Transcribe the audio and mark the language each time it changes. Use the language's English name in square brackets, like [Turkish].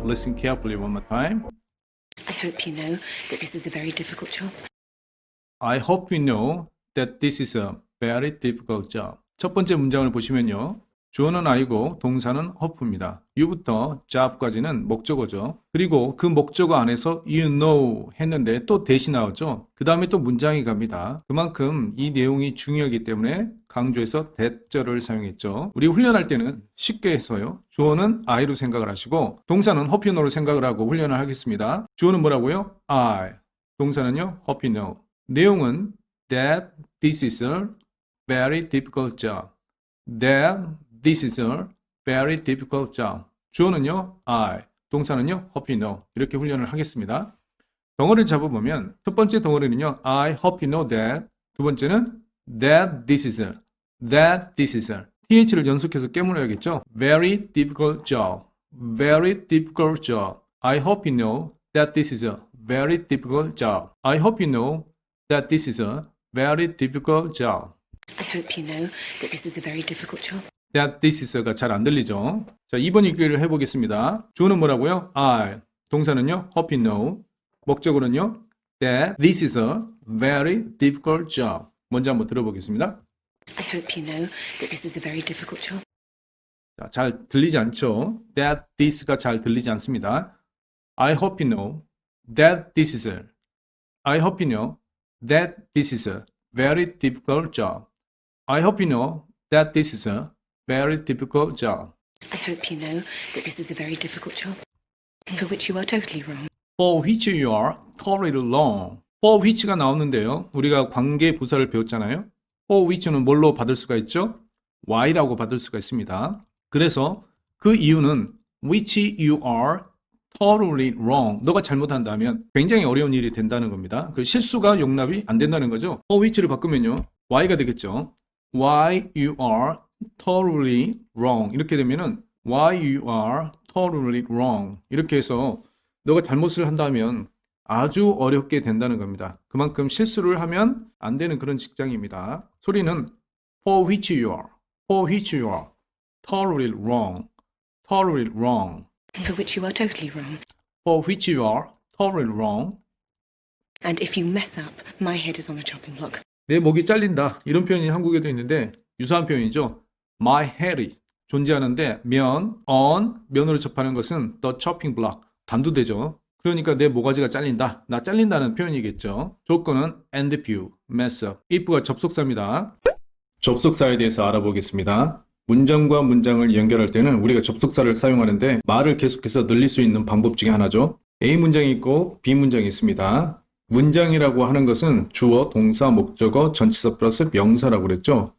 [English] Listen carefully one more time. I hope you know that this is a very difficult job. I hope you know that this is a very difficult job. [Korean] 첫 번째 문장을 보시면요. 주어는 I고 동사는 hope입니다. you부터 job까지는 목적어죠. 그리고 그 목적어 안에서 you know 했는데 또 대시 나오죠. 그 다음에 또 문장이 갑니다. 그만큼 이 내용이 중요하기 때문에 강조해서 that절을 사용했죠. 우리 훈련할 때는 쉽게 해서요. 주어는 I로 생각을 하시고 동사는 hope you know로 생각을 하고 훈련을 하겠습니다. 주어는 뭐라고요? [English] I. [Korean] 동사는요? [English] hope you know. [Korean] 내용은 [English] that this is a very difficult job. That this is a very difficult job. [Korean] 주어는요, I. 동사는요, [English] hope you know. [Korean] 이렇게 훈련을 하겠습니다. 덩어리를 잡아보면 첫 번째 덩어리는요, [English] I hope you know that. [Korean] 두 번째는 [English] that this is a. That this is a. [Korean] TH를 연속해서 깨물어야겠죠. [English] Very difficult job. Very difficult job. I hope you know that this is a very difficult job. I hope you know that this is a very difficult job. I hope you know that this is a very difficult job. That this is [Korean] 가 잘 안 들리죠. 자, 2번 읽기를 해보겠습니다. 주어는 뭐라고요? I. 동사는요? [English] hope you know. [Korean] 목적어는요? [English] That this is a very difficult job. [Korean] 먼저 한번 들어보겠습니다. [English] I hope you know that this is a very difficult job. [Korean] 자, 잘 들리지 않죠? [English] That this [Korean] 가 잘 들리지 않습니다. [English] I hope you know that this is a. I hope you know that this is a very difficult job. I hope you know that this is a very difficult job. I hope you know that this is a very difficult job, for which you are totally wrong. For which you are totally wrong. [Korean] For which가 나오는데요. 우리가 관계 부사를 배웠잖아요. For which는 뭘로 받을 수가 있죠? Y라고 받을 수가 있습니다. 그래서 그 이유는 [English] which you are totally wrong. [Korean] 너가 잘못한다면 굉장히 어려운 일이 된다는 겁니다. 그 실수가 용납이 안 된다는 거죠. For which를 바꾸면요. Y가 되겠죠. [English] Why you are totally wrong. [Korean] 이렇게 되면은 [English] why you are totally wrong. [Korean] 이렇게 해서 너가 잘못을 한다면 아주 어렵게 된다는 겁니다. 그만큼 실수를 하면 안 되는 그런 직장입니다. 소리는 [English] for which you are, for which you are totally wrong, totally wrong. For which you are totally wrong. For which you are totally wrong. And if you mess up, my head is on a chopping block. [Korean] 내 목이 잘린다. 이런 표현이 한국에도 있는데 유사한 표현이죠. [English] My head is [Korean] 존재하는데 면으로 접하는 것은 [English] the chopping block [Korean] 단두대죠. 그러니까 내 모가지가 잘린다. 나 잘린다는 표현이겠죠. 조건은 [English] and if you mess up. [Korean] if가 접속사입니다. 접속사에 대해서 알아보겠습니다. 문장과 문장을 연결할 때는 우리가 접속사를 사용하는데 말을 계속해서 늘릴 수 있는 방법 중에 하나죠. A 문장이 있고 B 문장이 있습니다. 문장이라고 하는 것은 주어, 동사, 목적어, 전치사 플러스 명사라고 그랬죠.